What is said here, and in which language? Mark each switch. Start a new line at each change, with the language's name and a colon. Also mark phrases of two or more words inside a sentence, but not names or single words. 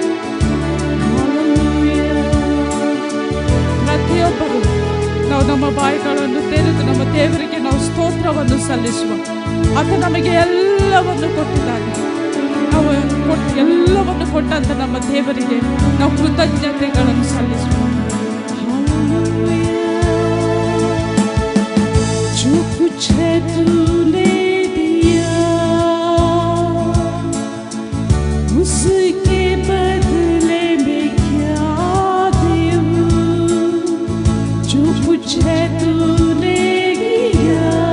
Kannada: ಪ್ರತಿಯೊಬ್ಬರು ನಾವು ನಮ್ಮ ಬಾಯಿಗಳನ್ನು ತೆರೆದು ನಮ್ಮ ದೇವರಿಗೆ ನಾವು ಸ್ತೋತ್ರವನ್ನು ಸಲ್ಲಿಸುವ. ಆತ ನಮಗೆ ಎಲ್ಲವನ್ನು ಕೊಟ್ಟಿದ್ದಾನೆ. ನಾವು ಎಲ್ಲವನ್ನು ಕೊಟ್ಟಂತ ನಮ್ಮ ದೇವರಿಗೆ ನಾವು ಕೃತಜ್ಞತೆಗಳನ್ನು ಸಲ್ಲಿಸುವ.
Hindi: जो कुछ है तूने दिया उसके बदले में क्या दूँ, जो कुछ है तूने दिया